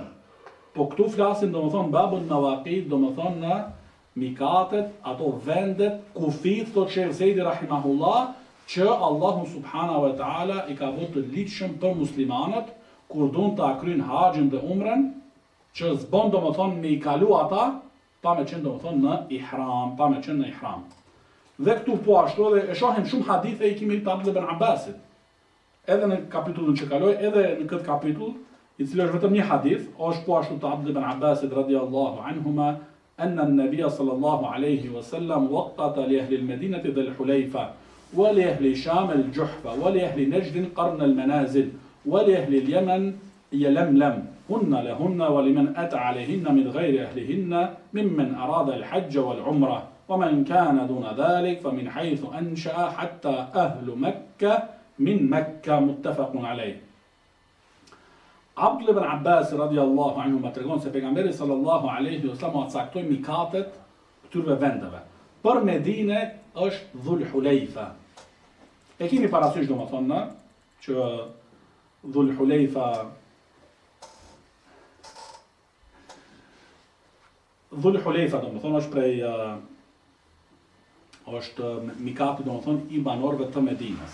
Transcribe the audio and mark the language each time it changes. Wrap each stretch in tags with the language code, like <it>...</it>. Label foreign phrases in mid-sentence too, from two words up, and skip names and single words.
<sq>Po këtu flasim domethënë</sq> <ar>باب المواقيت,</ar> <sq>domethënë në mikatet, ato vendet, kufit, thot Sheikh Zeidi rahimahullah, që Allahu</sq> <ar>سبحانه وتعالى</ar> <sq>i ka vënë të ligjshëm për muslimanët kur duan të kryejnë haxhin dhe umren, që s'bën domethënë me i kalu ata pa me qenë domethënë në ihram, pa me qenë në ihram. Dhe këtu po ashtu edhe e shohim shumë hadithe i kemi të Abdullah ibn Abbasit. Edhe në kapitullin që kaloi, edhe në këtë kapitull, i cili është vetëm një hadith, është po ashtu të</sq> <ar>Abdullah ibn Abbasit رضي الله عنهما، أن النبي صلى الله عليه وسلم وقت لأهل المدينة ذا الحليفة ولأهل الشام الجحفة ولأهل نجد قرن المنازل ولأهل اليمن يلملم هن لهن ولمن أتى عليهن من غير أهلهن ممن أراد الحج والعمرة ومن كان دون ذلك فمن حيث أنشأ حتى أهل مكة من مكة متفق عليه.</ar> <sq>Abdullah ibn Abbas</sq> <ar>رضي الله عنه</ar> <sq>më tregon se pejgamberi</sq> <ar>صلى الله عليه وسلم</ar> <sq>caktoi mikatet këtyre vendeve. Për Medinë është Dhul Hulayfa. E keni parasysh domethënë që Dhul Hulayfa domethënë është prej është mikati domethënë i banorëve të Medinës.</sq>